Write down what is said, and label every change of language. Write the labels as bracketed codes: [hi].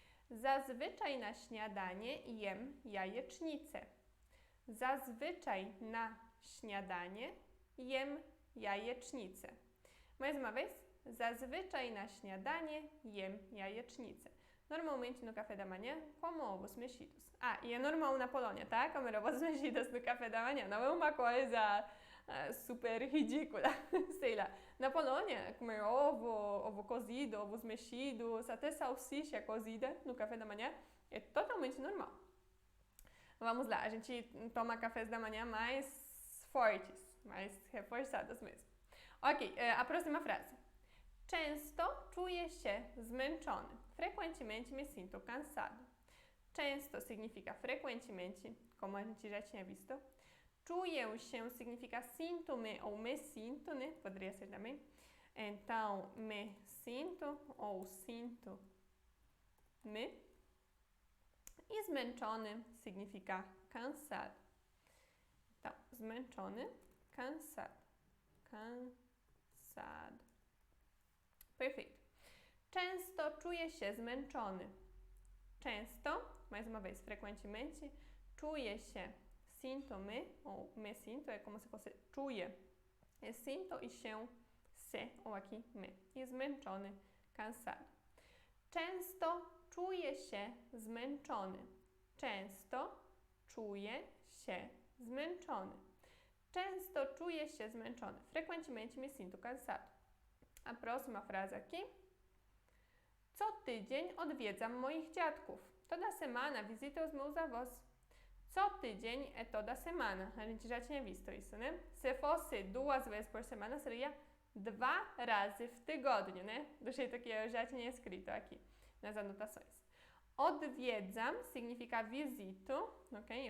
[pl] Zazwyczaj na śniadanie jem jajecznicę. Zazwyczaj na śniadanie jem jajecznicę. [pt] Mais uma vez. [pl] Zazwyczaj na śniadanie jem jajecznicę. [pt] Normalmente no café da manhã como ovos mexidos. E é normal na Polônia, tá? Comer ovos mexidos no café da manhã. Não é uma coisa super ridícula, sei lá. Na Polônia, comer ovo cozido, ovos mexidos, até salsicha cozida no café da manhã é totalmente normal. Vamos lá, a gente toma cafés da manhã mais fortes, mais reforçados mesmo. Ok, a próxima frase. [pl] Często czuję się zmęczony. [pt] Frequentemente me sinto cansado. Często significa frequentemente, como a gente já tinha visto. Czuję się significa sinto-me ou me sinto, né? Poderia ser também. Então, me sinto ou sinto-me. E zmęczony significa cansado. Então, zmęczony, cansado. Cansado. Perfeito. [pl] Często czuję się zmęczony. [pt] Często, mais uma vez, frequentemente, czuję się, sinto-me, ou me sinto, é como se fosse czuję. É sinto e się, se, ou aqui me. I zmęczony, cansado. [pl] Często czuję się zmęczony. Często czuję się zmęczony. Często czuję się zmęczony. [pt] Frequentemente me sinto cansado. A próxima frase aqui. [pl] Co tydzień odwiedzam moich dziadków. [pt] Toda semana visito os meus avós. Co tydzień é toda semana. A gente já tinha visto isso, né? Se fosse 2 vezes por semana, seria [pl] 2 razy w tygodniu, [pt] né? Do jeito que eu já tinha escrito aqui nas anotações. Odwiedzam significa visito, ok?